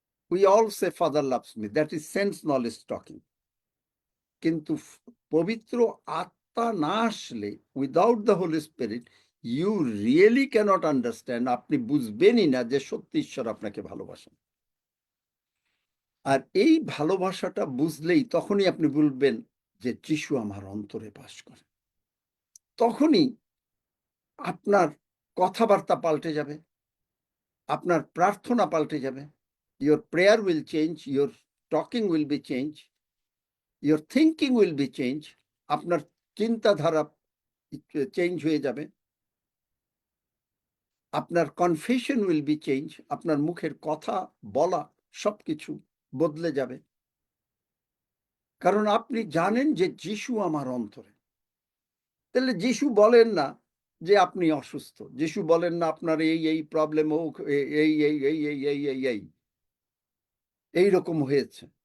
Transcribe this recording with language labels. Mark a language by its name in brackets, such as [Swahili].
[English] We all say Father loves me. That is sense knowledge talking. [Bangla] কিন্তু পবিত্র আত্মা না আসলে, [English] Without the holy spirit, you really cannot understand. [Bangla] আপনি বুঝবেনই না যে সত্যি ঈশ্বর আপনাকে ভালোবাসেন। আর এই ভালোবাসাটা বুঝলেই তখনই আপনি বলবেন যে যিশু আমার অন্তরে বাস করে। তখনই আপনার কথাবার্তা পাল্টে যাবে, আপনার প্রার্থনা পাল্টে যাবে। [English] Your prayer will change, your talking will be changed, your thinking will be changed. [Bangla] আপনার চিন্তাধারা চেঞ্জ হয়ে যাবে, আপনার [English] confession will be change, [Bangla] আপনার মুখের কথা বলা সবকিছু বদলে যাবে। কারণ আপনি জানেন যে যিশু আমার অন্তরে। তাহলে যিশু বলেন না যে আপনি অসুস্থ, যিশু বলেন না আপনার এই এই প্রবলেম হোক, এই এই এই এই এই এই এই এই এইরকম হয়েছে।